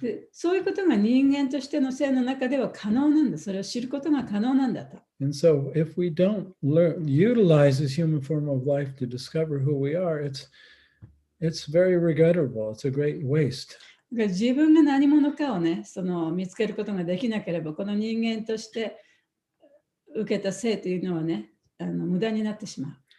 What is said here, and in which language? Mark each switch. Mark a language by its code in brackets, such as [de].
[ja] で、そういうことが人間としての生の中では可能なんだ。それを知ることが可能なんだと。 [en] And so if we don't utilize this human form of life to discover who we are, it's very regrettable. It's a great waste. [ja] 自分が何者かをね、見つけることができなければ、この人間として受けた生というのはね、無駄になってしまう。